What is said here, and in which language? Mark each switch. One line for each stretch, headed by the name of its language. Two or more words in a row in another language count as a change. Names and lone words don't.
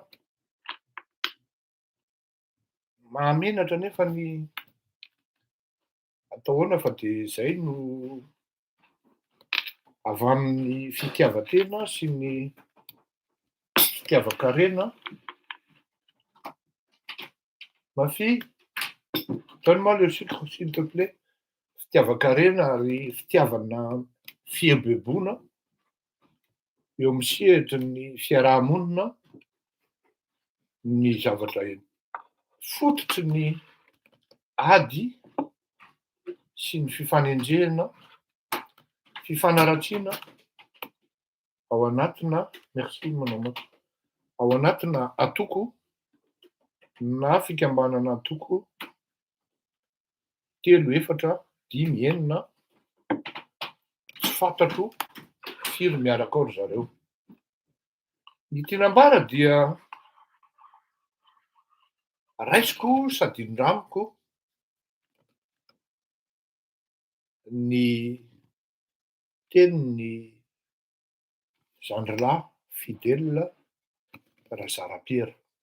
Malagasy: mahamenatra nefa ny atao ahoana fa de zay no avy amin'ny fitiavan-tena sy ny fitiavan-karena. Mafy,
French: donne-moi le sucre s'il te plaît.
Malagasy: Fitiavan-karena ary fitiavana fiebebona eo amin'ny sehatrin'ny fiarahamonina ny zavatra fototry ny ady sy ny fifanenjehana, fifanaratsiana ao anatina,
French: merci mon amour,
Malagasy: ao anatina atoko na fikambanana atoko 3, 4, 5, 6 tsy fantatro firy miaraka ao ry zareo. Ny tinambara dia raisiko sady ndramiko ny tenin'ny Zandrilahy Fidèle Razarapiera.